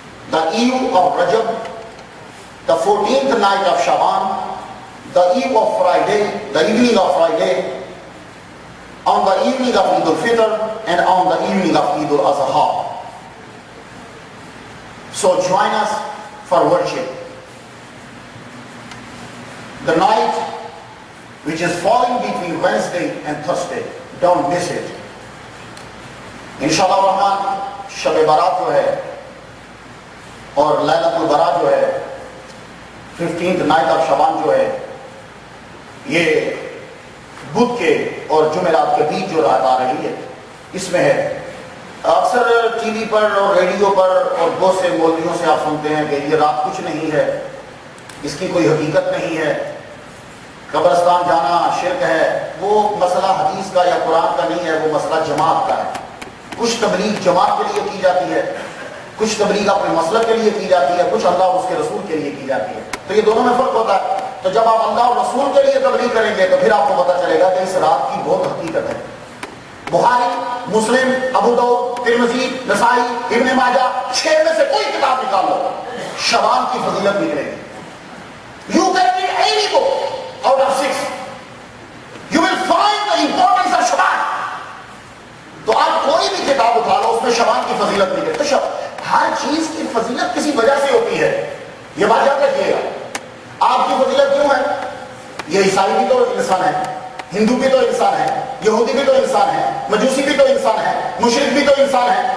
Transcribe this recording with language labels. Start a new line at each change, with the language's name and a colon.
English: The eve of Rajab, the 14th night of Shaban, the eve of Friday, the evening of Friday, on the evening of Eid al-Fitr, and on the evening of Eid al-Azha. So join us for worship. The night which is falling between Wednesday and Thursday, don't miss it.
Urdu: انشاءاللہ الرحمن شب برات جو ہے اور لیلۃ البرات جو ہے
English: 15th night of شعبان
Urdu: جو ہے یہ بدھ کے اور جمعرات کے بیچ جو رات آ رہی ہے اس میں ہے. اکثر ٹی وی پر اور ریڈیو پر اور بہت سے مولویوں سے آپ سنتے ہیں کہ یہ رات کچھ نہیں ہے, اس کی کوئی حقیقت نہیں ہے, قبرستان جانا شرک ہے. وہ مسئلہ حدیث کا یا قرآن کا نہیں ہے, وہ مسئلہ جماعت کا ہے. کچھ تبلیغ جماعت کے لیے کی جاتی ہے, کچھ تبلیغ اپنے مسلک کے لیے کی جاتی ہے, کچھ اللہ اور اس کے رسول کے لیے کی جاتی ہے. تو یہ دونوں میں فرق ہوتا ہے. تو جب آپ اللہ اور رسول کے لیے تبلیغ کریں گے تو پھر آپ کو پتہ چلے گا کہ اس رات کی بہت حقیقت ہے. بخاری, مسلم, ابو داؤد, ترمذی, نسائی, ابن ماجہ, 6 میں سے کوئی کتاب نکال لو, شعبان کی فضیلت نکلے گی.
English: You can read any book out of 6. You will find the importance of Shaban.
Urdu: تو آپ کوئی بھی کتاب اٹھا لو اس میں شعبان کی فضیلت نکلے. تو ہر چیز کی فضیلت کسی وجہ سے ہوتی ہے, یہ بات یاد رکھیے گا. آپ کی فضیلت کیوں ہے؟ یہ عیسائی بھی تو انسان ہے, ہندو بھی تو انسان ہے, یہودی بھی تو انسان ہے, مجوسی بھی تو انسان ہے, مشرک بھی تو انسان ہے.